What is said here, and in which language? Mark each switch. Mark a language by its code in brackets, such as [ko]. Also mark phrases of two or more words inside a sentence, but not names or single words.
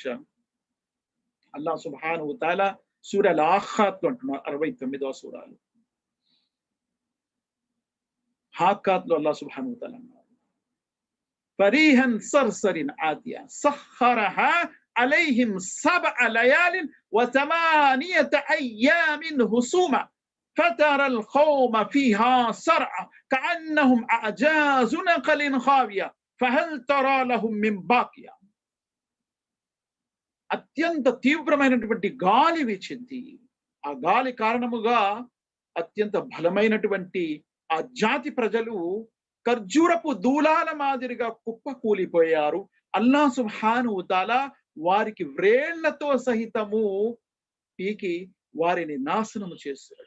[te] అల్లాహ్ [ar] سبحانه تعالى [te] సూరా అల్-హాఖాత్ అంటున్నారు, 69వ సూరాలు. హాఖాత్ లో అల్లాహ్ సుబ్హానహు తఆలా అన్నారు, [ar] بريح صرصر عاتية سخرها عليهم سبع ليال وثمانية أيام حسوما فترى القوم فيها صرعى كأنهم أعجاز نخل خاوية فهل ترى لهم من باقية. [te] అత్యంత తీవ్రమైనటువంటి గాలి వీచింది. ఆ గాలి కారణముగా అత్యంత బలమైనటువంటి ఆ జాతి ప్రజలు ఖర్జూరపు దూలాల మాదిరిగా కుప్ప కూలిపోయారు. అల్లాహ్ [ar] سبحانه تعالى [te] వారికి వ్రేళ్లతో సహితము పీకి వారిని నాశనము చేశారు.